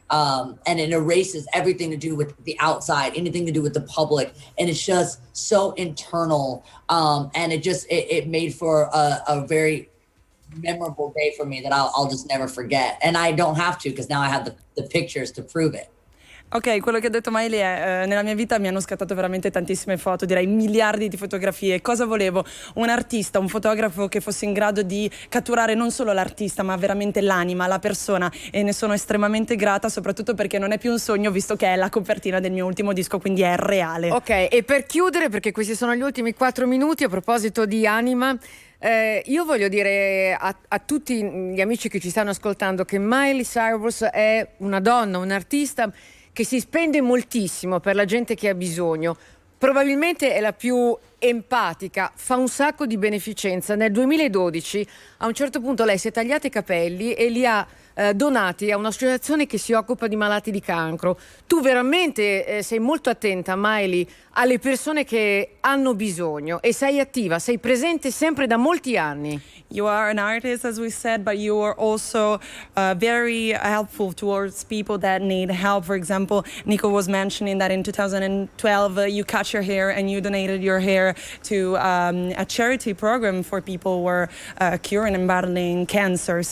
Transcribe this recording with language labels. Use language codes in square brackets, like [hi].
[en] And it erases everything to do with the outside, anything to do with the public. And it's just so internal. And it made for a very memorable day for me that I'll just never forget. And I don't have to, because now I have the pictures to prove it. [it] Ok, quello che ha detto Miley è nella mia vita mi hanno scattato veramente tantissime foto, direi miliardi di fotografie. Cosa volevo? Un artista, un fotografo che fosse in grado di catturare non solo l'artista ma veramente l'anima, la persona, e ne sono estremamente grata, soprattutto perché non è più un sogno, visto che è la copertina del mio ultimo disco, quindi è reale. Ok, e per chiudere, perché questi sono gli ultimi 4 minuti, a proposito di anima, io voglio dire a tutti gli amici che ci stanno ascoltando che Miley Cyrus è una donna, un artista che si spende moltissimo per la gente che ha bisogno. Probabilmente è la più empatica, fa un sacco di beneficenza. Nel 2012 a un certo punto lei si è tagliata i capelli e li ha donati a un'associazione che si occupa di malati di cancro. Tu veramente sei molto attenta, Miley, alle persone che hanno bisogno e sei attiva, sei presente sempre da molti anni. [en] You are an artist, as we said, but you are also very helpful towards people that need help. For example, Nico was mentioning that in 2012 you cut your hair and you donated your hair to a charity program for people who were curing and battling cancer.